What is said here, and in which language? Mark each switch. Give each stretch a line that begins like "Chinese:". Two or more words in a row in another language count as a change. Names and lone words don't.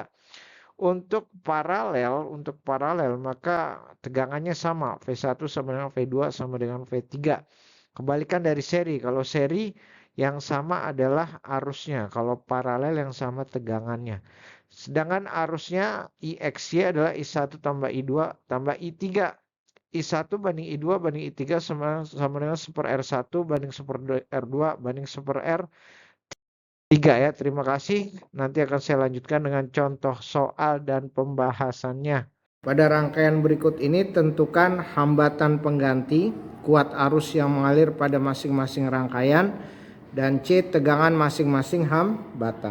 Indonesian: Untuk paralel maka tegangannya sama. V1 sama dengan V2 sama dengan V3. Kebalikan dari seri. Kalau seri yang sama adalah arusnya. Kalau paralel yang sama tegangannya. Sedangkan arusnya IXY adalah I1 tambah I2 tambah I3. I1 banding I2 banding I3 sama dengan 1 per R1 banding 1 per R2 banding 1 per R3 ya. Terima kasih. Nanti akan saya lanjutkan dengan contoh soal dan pembahasannya. Pada rangkaian berikut ini tentukan hambatan pengganti, kuat arus yang mengalir pada masing-masing rangkaian, dan C tegangan masing-masing hambatan.